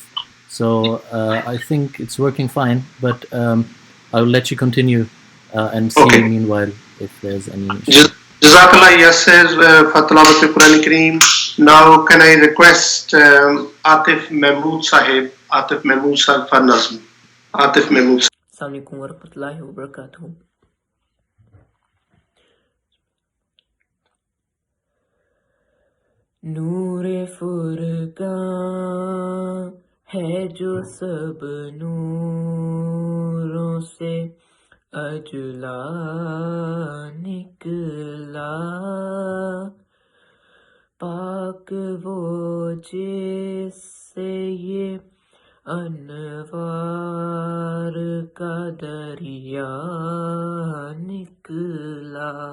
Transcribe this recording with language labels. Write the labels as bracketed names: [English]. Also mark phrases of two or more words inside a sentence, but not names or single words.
[English] So I think it's working fine, but I'll let you continue and see meanwhile if there's any issue. Jazakallah Yasser Fatlabat Quran Kareem. Now can I request Atif Mahmood Sahib for Nazm. Atif Mahmood. [Arabic] السلام عليكم ورحمة الله وبركاته. [Urdu] نورِ فرقاں ہے جو سب نوروں سے اجلا نکلا، پاک وہ جس سے یہ انوار کا دریا نکلا.